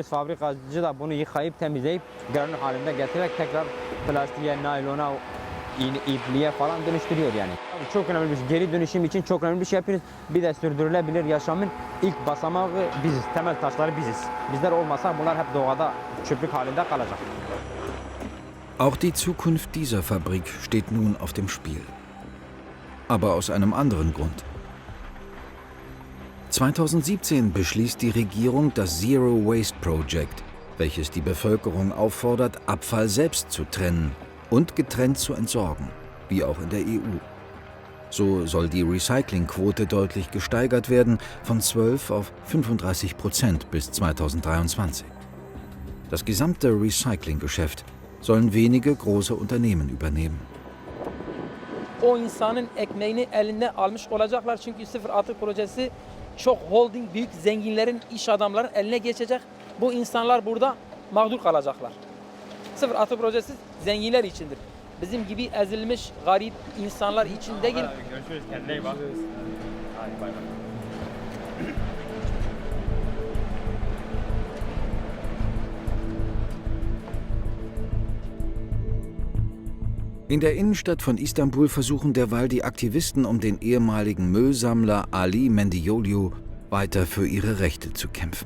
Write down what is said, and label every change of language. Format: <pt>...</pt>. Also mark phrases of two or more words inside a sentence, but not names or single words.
<tr>Fabrikacı da bunu yıkayıp temizleyip görünür halinde getirerek tekrar plastiğe, naylona, ipliğe falan dönüştürüyor yani. Çok önemli bir şey. Geri dönüşüm için çok önemli bir şey yapıyoruz. Bir de sürdürülebilir yaşamın ilk basamağı biziz. Temel taşları biziz. Bizler olmasa bunlar hep doğada çöplük halinde kalacak.</tr> <de>Auch die Zukunft dieser Fabrik steht nun auf dem Spiel. Aber aus einem anderen Grund. 2017 beschließt die Regierung das Zero Waste Project, welches die Bevölkerung auffordert, Abfall selbst zu trennen und getrennt zu entsorgen, wie auch in der EU. So soll die Recyclingquote deutlich gesteigert werden, von 12 auf 35% bis 2023. Das gesamte Recyclinggeschäft sollen wenige große Unternehmen übernehmen.</de> <tr>O insanın ekmeğini eline almış olacaklar çünkü sıfır atık projesi çok holding büyük zenginlerin, iş adamların eline geçecek. Bu insanlar burada mağdur kalacaklar. Sıfır atık projesi zenginler içindir. Bizim gibi ezilmiş garip insanlar için değil. Görüşürüz. Kendine iyi bak. Hadi bay bay.</tr> <de>In der Innenstadt von Istanbul versuchen derweil die Aktivisten um den ehemaligen Müllsammler Ali Mendioliu weiter für ihre Rechte zu kämpfen.</de>